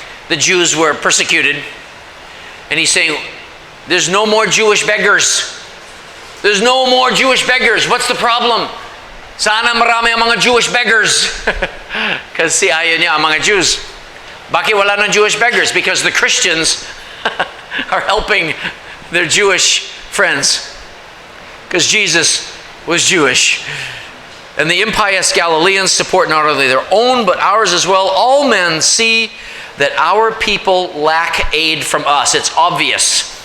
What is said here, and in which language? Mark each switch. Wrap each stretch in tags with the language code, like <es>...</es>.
<en>The Jews were persecuted. And he's saying, there's no more Jewish beggars. There's no more Jewish beggars. What's the problem?</en> <tl>Sana marami ang mga Jewish beggars. Kasi ayaw niya ang mga Jews. Bakit wala ng Jewish beggars?</tl> <en>Because the Christians are helping their Jewish friends. Because Jesus was Jewish. And the impious Galileans support not only their own, but ours as well. All men see that our people lack aid from us. It's obvious.</en>